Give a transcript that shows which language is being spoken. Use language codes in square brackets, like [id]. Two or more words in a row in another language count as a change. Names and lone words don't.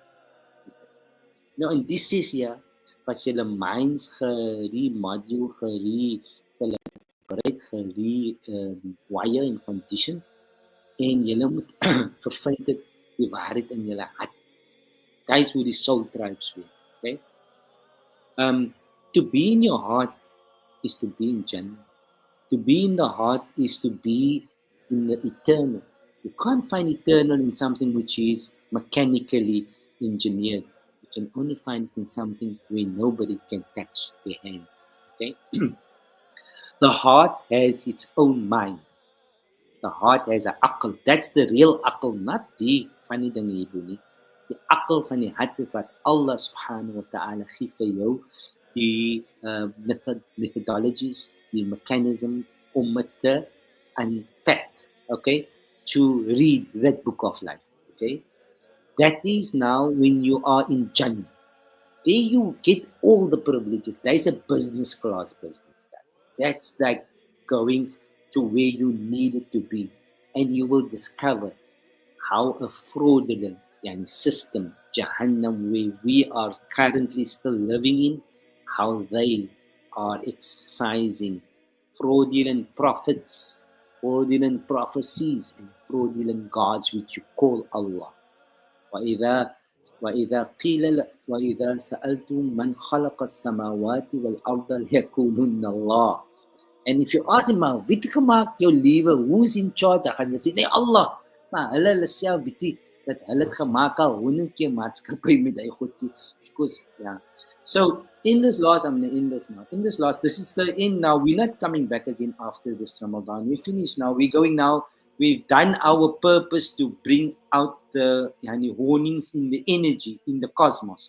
[af] Nou in die sessie was julle minds remodule, wire en condition, en julle moet gevind het die waarheid in julle hart. [en] That is [af] hoe die [en] soul tribes werk, okay? To be in your heart is to be in Jannah. To be in the heart is to be in the eternal. You can't find eternal in something which is mechanically engineered. You can only find it in something where nobody can touch their hands, okay? The heart has its own mind. The heart has an akal. That's the real akal, not the funny thing you do. [af] Die akal van die hart is wat Allah [ar] سبحانه وتعالى [af] gee vir jou, die methodologies, die mechanism om het te unpack, [en] okay, to read that book of life, okay. That is now when you are in Jannah. There you get all the privileges. There is a business class business, guys. That's like going to where you need it to be. And you will discover how a fraudulent system, Jahannam, where we are currently still living in, how they are exercising fraudulent prophets, fraudulent prophecies, and fraudulent gods which you call Allah. [ar] وإذا سألتم من خلق السماوات والأرض ليقولن الله. [en] And if you ask him, [af] wie het gemaak jou lewe, [en] who's in charge, [af] dan gaan jy sê, nee, Allah. Maar hulle self weet nie dat hulle het gemaak al 100 keer maatskappy met hy God. [en] Because, yeah. So, in this last, I'm going to end it now. In this last, this is the end now. We're not coming back again after this Ramadan. We finished now. We're going now. We've done our purpose to bring out the warnings in the energy, in the cosmos.